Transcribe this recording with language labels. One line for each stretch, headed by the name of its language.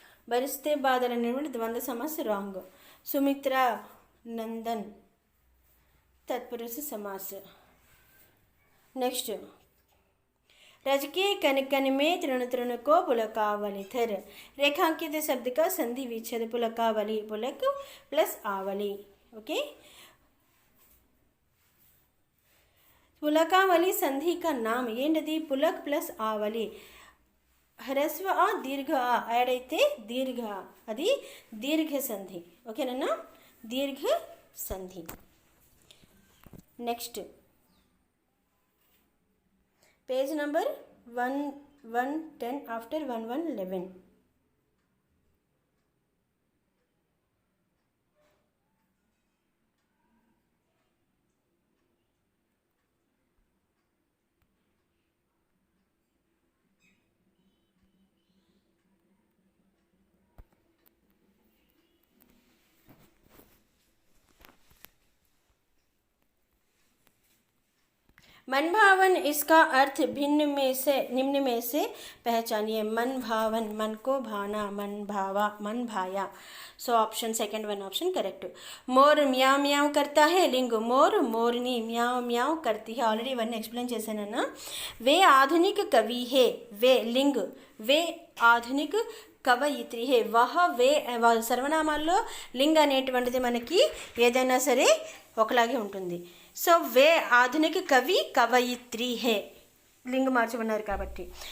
Telugu: బరిస్తే బాధలు అనేటువంటి ద్వంద్వ సమాస రాంగ్. సుమిత్రా నందన్ तत्पुरुष समास.
Hindi: नेक्स्ट रज के कन कन में तृण तृण को पुलकावली थर. रेखांकित शब्द का संधि विच्छेद. पुलकावली पुलक प्लस आवली. ओके, पुलकावली संधि का नाम
Telugu: ఏంటది? పులక్ ప్లస్ ఆవలి. హ్రస్వ ఆ దీర్ఘ ఆ యాడ్ అయితే దీర్ఘ, అది దీర్ఘ సంధి. ఓకేనా? దీర్ఘ సంధి. Next
English: Page number 1110 after 1111.
Hindi: मन भावन इसका अर्थ भिन्न में से निम्न में से पहचानिए. मन भावन मन को भाना, मन भावा मन भाया.
English: So option second one option correct.
Hindi: मोर म्याव म्याव करता है लिंग. मोर मोरनी म्याव म्याव करती है.
English: already one explain
Telugu: చేశానన్నా.
Hindi: वे आधुनिक कवि है. वे लिंग. वे आधुनिक
Telugu: కవయిత్రి హే. వహ వే సర్వనామాల్లో లింగ అనేటువంటిది మనకి ఏదైనా సరే ఒకలాగే ఉంటుంది. సో వే ఆధునిక కవి కవయిత్రి హే, లింగ మార్చమన్నారు కాబట్టి.